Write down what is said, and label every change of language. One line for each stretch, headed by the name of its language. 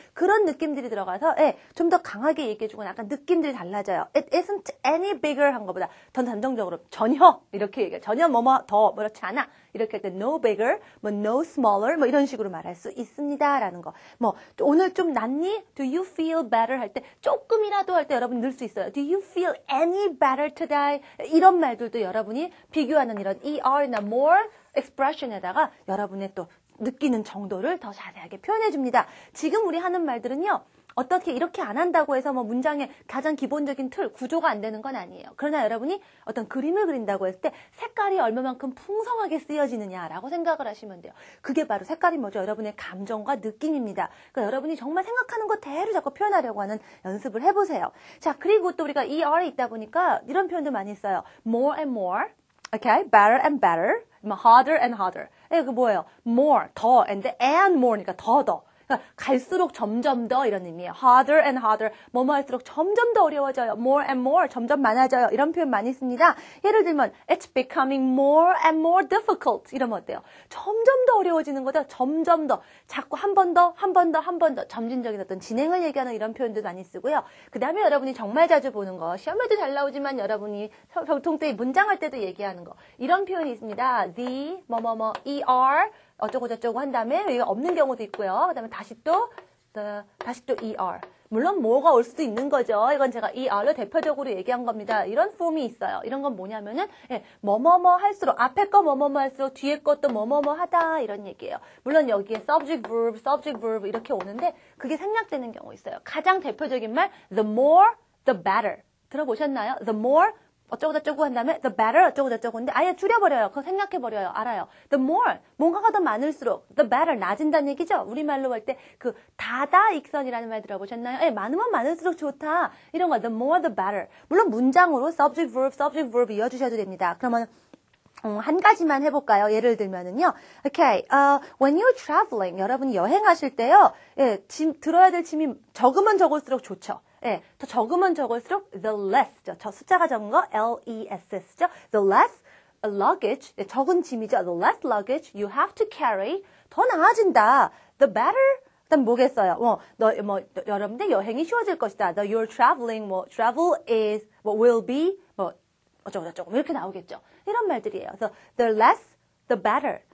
Korean: 그런 느낌들이 들어가서 좀 더 강하게 얘기해주고 약간 느낌들이 달라져요.
English: It isn't any bigger
Korean: 한 것보다 더 단정적으로 전혀 이렇게 얘기해요. 전혀 뭐뭐 더 그렇지 않아. 이렇게 할 때 no bigger, 뭐 no smaller 뭐 이런 식으로 말할 수 있습니다라는 거. 뭐 오늘 좀 낫니?
English: Do you feel better
Korean: 할 때 조금이라도 할 때 여러분 넣을 수 있어요.
English: Do you feel any better today?
Korean: 이런 말들도 여러분이 비교하는 이런 er나 more expression에다가 여러분의 또 느끼는 정도를 더 자세하게 표현해 줍니다. 지금 우리 하는 말들은요. 어떻게 이렇게 안 한다고 해서 뭐 문장의 가장 기본적인 틀, 구조가 안 되는 건 아니에요. 그러나 여러분이 어떤 그림을 그린다고 했을 때 색깔이 얼마만큼 풍성하게 쓰여지느냐라고 생각을 하시면 돼요. 그게 바로 색깔이 뭐죠? 여러분의 감정과 느낌입니다. 그러니까 여러분이 정말 생각하는 거 대로 자꾸 표현하려고 하는 연습을 해보세요. 자, 그리고 또 우리가 ER에 있다 보니까 이런 표현도 많이 써요.
English: more and more, okay, better and better, harder and harder.
Korean: 그 뭐예요? more, 더, and more니까 더. 그러니까 갈수록 점점 더 이런 의미예요.
English: harder and harder.
Korean: 뭐뭐 할수록 점점 더 어려워져요. more and more. 점점 많아져요. 이런 표현 많이 씁니다. 예를 들면
English: it's becoming more and more difficult.
Korean: 이러면 어때요? 점점 더 어려워지는 거죠. 점점 더. 자꾸 한 번 더. 점진적인 어떤 진행을 얘기하는 이런 표현도 많이 쓰고요. 그 다음에 여러분이 정말 자주 보는 거. 시험에도 잘 나오지만 여러분이 보통 때 문장할 때도 얘기하는 거. 이런 표현이 있습니다. the, er, 어쩌고 저쩌고 한 다음에 여기가 없는 경우도 있고요. 그 다음에 다시 또 ER. 물론 뭐가 올 수도 있는 거죠. 이건 제가 ER로 대표적으로 얘기한 겁니다. 이런 폼이 있어요. 이런 건 뭐냐면은 뭐뭐뭐 할수록 앞에 거 뭐뭐뭐 할수록 뒤에 것도 뭐뭐뭐 하다 이런 얘기예요. 물론 여기에 subject verb 이렇게 오는데 그게 생략되는 경우 있어요. 가장 대표적인 말
English: the more, the better.
Korean: 들어보셨나요? the more 어쩌고 저쩌고 한 다음에 the better 어쩌고 저쩌고인데 아예 줄여버려요. 그거 생략해버려요. 알아요. the more 뭔가가 더 많을수록 the better 낮은다는 얘기죠. 우리말로 할 때 그 다다익선이라는 말 들어보셨나요? 많으면 많을수록 좋다. 이런 거
English: the more the better.
Korean: 물론 문장으로 subject verb 이어주셔도 됩니다. 그러면 한 가지만 해볼까요? 예를 들면은요.
English: Okay, when you're traveling,
Korean: 여러분이 여행하실 때요. 들어야 될 짐이 적으면 적을수록 좋죠. 더 적으면 적을수록 the less, 저 숫자가 적은 거 less죠.
English: The less luggage,
Korean: 적은 짐이죠.
English: The less luggage you have to carry,
Korean: 더 나아진다.
English: The better,
Korean: 그다음 뭐겠어요? 여러분들 여행이 쉬워질 것이다.
English: The you're traveling, travel is, will be,
Korean: 어쩌고 저쩌고 이렇게 나오겠죠. 이런 말들이에요. 그래서
English: the less, the better.